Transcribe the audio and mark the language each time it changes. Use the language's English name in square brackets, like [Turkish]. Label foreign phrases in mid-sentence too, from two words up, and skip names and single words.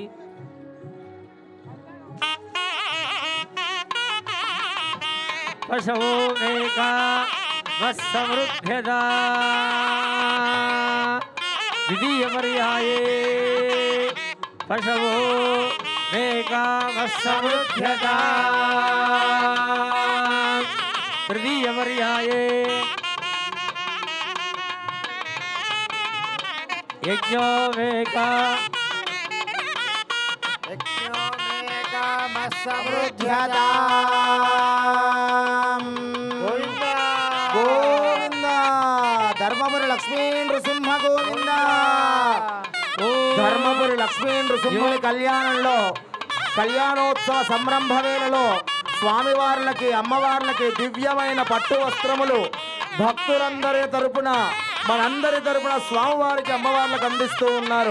[Sanskrit] पशवो मेकामस्समृद्ध्यता द्वितीयपर्याये पशवो मेकामस्समृद्ध्यता तृतीयपर्याये यज्ञो [Telugu] समृद्ध्यता గోవింద ధర్మపురి లక్ష్మీ నృసింహ గోవింద ధర్మపురి లక్ష్మీ నృసింహుని కళ్యాణంలో కళ్యాణోత్సవ సంరంభ వేళలో స్వామివార్లకి అమ్మవార్లకి దివ్యమైన పట్టు వస్త్రములు భక్తులందరి తరపున మనందరి తరపున స్వామివారికి అమ్మవార్లకు అందిస్తూ ఉన్నారు.